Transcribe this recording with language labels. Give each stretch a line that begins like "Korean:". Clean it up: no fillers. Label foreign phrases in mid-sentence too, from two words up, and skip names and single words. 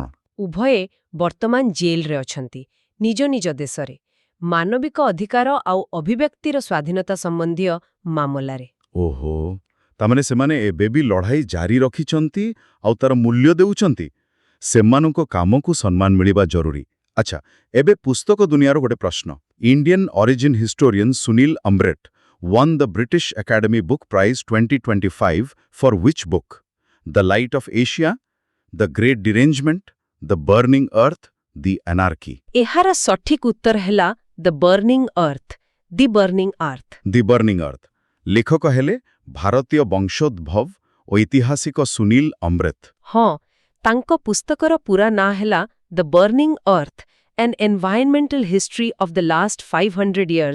Odia: ଉଭୟେ ବର୍ତ୍ତମାନ ଜେଲରେ ଅଛନ୍ତି, ନିଜ ନିଜ ଦେଶରେ, ମାନବିକ ଅଧିକାର ଆଉ ଅଭିବ୍ୟକ୍ତିର ସ୍ୱାଧୀନତା ସମ୍ବନ୍ଧୀୟ ମାମଲାରେ। ଓହୋ, ତାମାନେ ସେମାନେ ଏବେ ବି ଲଢ଼ାଇ ଜାରି ରଖିଛନ୍ତି ଆଉ ତାର ମୂଲ୍ୟ ଦେଉଛନ୍ତି। ସେମାନଙ୍କ କାମକୁ ସମ୍ମାନ ମିଳିବା ଜରୁରୀ। ଆଚ୍ଛା, ଏବେ ପୁସ୍ତକ ଦୁନିଆର ଗୋଟେ ପ୍ରଶ୍ନ।
English: Indian origin historian ସୁନୀଲ ଅମ୍ବ୍ରେଟ୍ won the British Academy Book Prize 2025 for which book? The Light of Asia, The Great Derangement, The Burning Earth, The Anarchy?
Odia: ଏହାର ସଠିକ ଉତ୍ତର ହେଲା ଦ ବର୍ନିଂ ଅର୍ଥ, ଦି ବର୍ନିଂ ଅର୍ଥ। ଦି ବର୍ନିଂ ଅର୍ଥ। ଲେଖକ ହେଲେ ଭାରତୀୟ ବଂଶୋଦ୍ଭବ ଐତିହାସିକ ସୁନୀଲ ଅମ୍ବ୍ରେଟ୍। ହଁ, ତାଙ୍କ ପୁସ୍ତକର ପୁରା ନାଁ ହେଲା ଦ ବର୍ନିଂ ଅର୍ଥ ଆନ୍ ଏନଭାଇରନମେଣ୍ଟାଲ ହିଷ୍ଟ୍ରି ଅଫ୍ ଦ ଲାଷ୍ଟ 500 ଇୟର୍ସ।